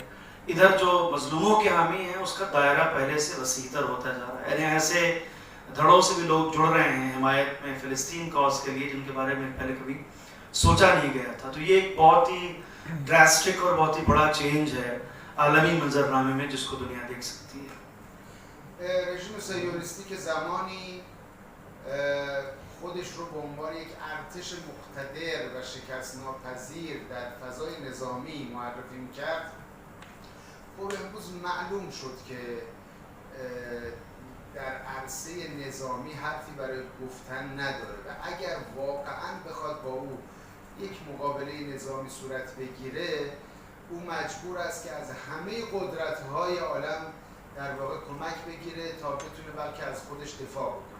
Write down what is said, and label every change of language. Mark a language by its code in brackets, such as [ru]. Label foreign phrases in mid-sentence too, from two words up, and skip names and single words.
[hi] इधर जो मजलूमों के हामी हैं उसका दायरा पहले से वसीतर होता जा रहा है, यानी ऐसे धड़ों से भी लोग जुड़ रहे हैं हिमायत में फ़िलिस्तीन कॉज के लिए जिनके बारे में पहले कभी सोचा नहीं गया था। तो ये एक बहुत ही ड्रास्टिक और बहुत ही बड़ा चेंज है आलमी मंजरनामे में जिसको दुनिया देख सकती है। [fa] رژیم صهیونیستی که زمانی خودش رو به عنوان یک ارتش مقتدر و شکست ناپذیر در فضای نظامی معرفی می‌کرد، خب امروز معلوم شد که در عرصه نظامی حرفی برای گفتن نداره و اگر واقعاً بخواد با او یک مقابله نظامی صورت بگیره، او مجبور است که از همه قدرت‌های عالم در واقع کمک بگیره تا بتونه بلکه از خودش دفاع بکنه.